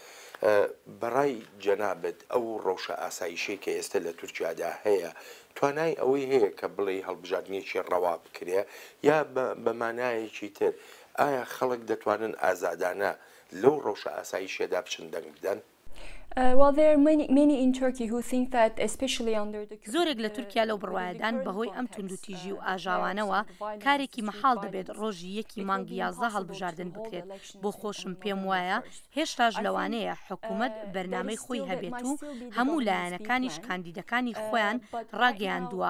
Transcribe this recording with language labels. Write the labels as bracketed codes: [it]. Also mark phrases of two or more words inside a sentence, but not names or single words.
[ckb] بەڕای جەنابەت ئەو ڕەوشە ئاسایشەی کە ئێستا لە تورکیادا هەیە توانای ئەوەی هەیە کە بڵێ هەڵبژاردنێکی ڕەوا بکرێ یا بە مانایەکی تر ئایا خەڵک دەتوانن ئازادانە لەو ڕەوشە ئاسایشێدا بچن دەنگ بدەن؟ [en] Well, there are many in Turkey who think that, especially under the [ckb] زۆرێک لە تورکیا لەو بڕوایەدان بەهۆی ئەم توندوتیژی و ئاژاوانەوە کارێکی مەحاڵ دەبێت ڕۆژی یەکی مانگی 11 هەڵبژاردن بکرێت. بۆ خۆشم پێم وایە هێشتاش لەوانەیە حکوومەت بەرنامەی خۆی هەبێت و هەموو لایەنەکانیش کاندیدەکانی خۆیان ڕاگەیاندووە.